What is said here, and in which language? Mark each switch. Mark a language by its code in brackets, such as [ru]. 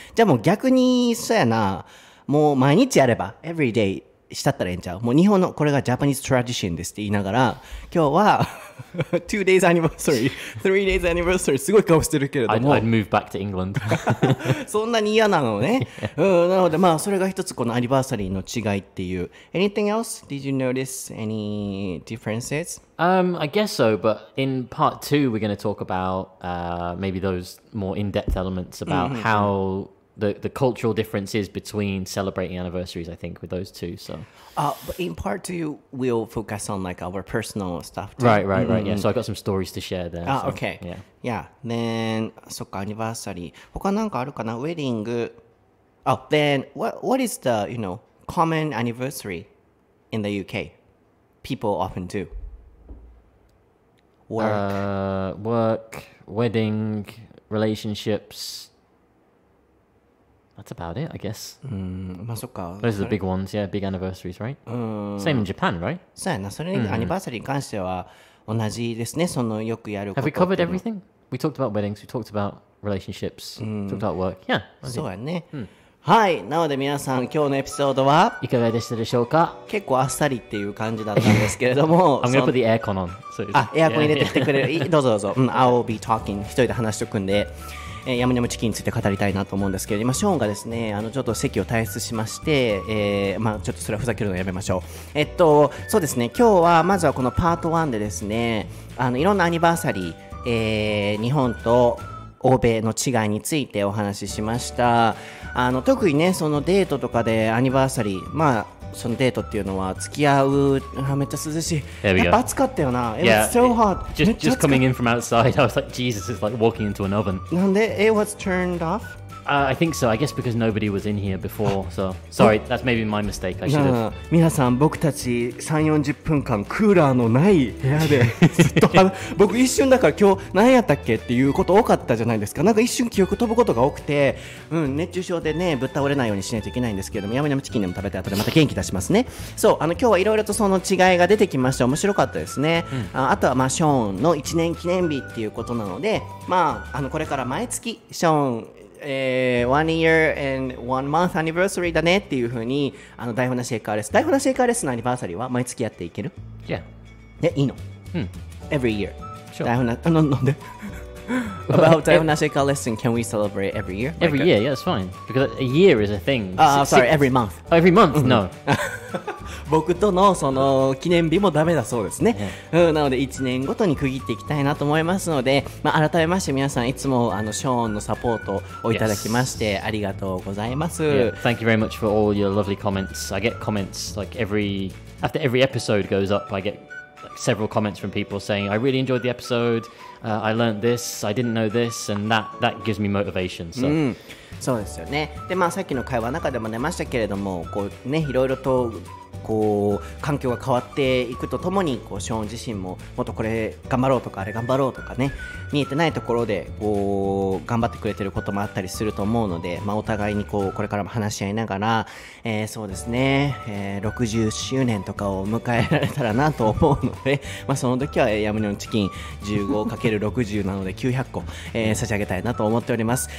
[ja] じゃあもう逆に、そうやな、もう毎日やれば、 every day したったらええんちゃう。もう日本の、これが Japanese tradition ですって言いながら、今日は、 2 days anniversary, 3 days anniversary すごい顔してるけれども。 [en] I'd move back to England. [ja] そんなに嫌なのね。なので、それが一つこのアニバーサリーの違いっていう。 [en] Anything else? Did you notice any differences? I guess so, but in part 2, we're going to talk about maybe those more in-depth elements about how the cultural differences between celebrating anniversaries, I think, with those two. So, but in part 2, we'll focus on like our personal stuff too. right. Yeah, so I got some stories to share there. So, Okay. Yeah. Yeah. [ja] Then, そっか、アニバーサリー。他なんかあるかな？ウェディング。 [en] Then, what is the, common anniversary in the UK? People often do. Work, wedding, relationships. That's about it, I guess. [ja] そっか。 [en] Those are the big ones, yeah, big anniversaries, right? Same in Japan, right? [ja] そうやな。それにアニバーサリーに関しては同じですね。そのよくやること。 [en] Have we covered everything? We talked about weddings, we talked about relationships, talked about work. Yeah. [ja] そうやね。はい。なので皆さん、今日のエピソードはいかがでしたでしょうか？結構あっさりっていう感じだったんですけれども。 [en] I'm going to put the aircon on. [ja] エアコン入れてきてくれる。 [en] どうぞどうぞ。 I'll be talking. [ja] 一人で話しておくんで。ヤムニャムチキンについて語りたいなと思うんですけど、今ショーンがですね、ちょっと席を退出しまして、ちょっとそれはふざけるのやめましょう。そうですね、今日はまずはこのパート1でですね、いろんなアニバーサリー、日本と欧米の違いについてお話ししました。特にね、そのデートとかでアニバーサリー、そのデートっていうのは付き合う、めっちゃ涼しい。やっぱ暑かったよな。 It was so hot. [en] Just coming in from outside, I was like, Jesus, it's like walking into an oven. なんで it was turned off? I think so. I guess because nobody was in here before. So sorry, that's maybe my mistake. I should have. [ja] 皆さん、僕たち3、40分間クーラーのない部屋でずっと僕一瞬だから今日何やったっけっていうこと多かったじゃないですか。なんか一瞬記憶飛ぶことが多くて、熱中症でねぶっ倒れないようにしないといけないんですけれども、ヤムヤムチキンでも食べて後でまた元気出しますね。そう今日はいろいろとその違いが出てきました。面白かったですね。あとはショーンの1年記念日っていうことなので、これから毎月ショーン 1 year and 1 month anniversary だねっていう風に台本なし英会話レッスン、台本なし英会話レッスンのアニバーサリーは毎月やっていける？ [en] Yeah. いいの？ Every year. Sure. 台本ななんで？ About 台本なし英会話レッスン can we celebrate every year? Every year, yeah, it's fine. Because a year is a thing. Sorry, every month. Every month? No. [ja] 僕とのその記念日もダメだそうですね。なので1年ごとに区切っていきたいなと思いますので、改めまして皆さんいつもショーンのサポートをいただきましてありがとうございます。 [en] Yeah, thank you very much for all your lovely comments. I get comments like after every episode goes up, I get like several comments from people saying, I really enjoyed the episode, I learned this, I didn't know this, and that gives me motivation. So. [ja] そうですよね。でさっきの会話の中でも出ましたけれども、いろいろと環境が変わっていくとともにショーン自身ももっとこれ頑張ろうとかあれ頑張ろうとかね、見えてないところで頑張ってくれてることもあったりすると思うので、お互いにこれからも話し合いながら、そうですね、60周年とかを迎えられたらなと思うので、その時はヤムニョンチキン 15×60 なので900個、差し上げたいなと思っております。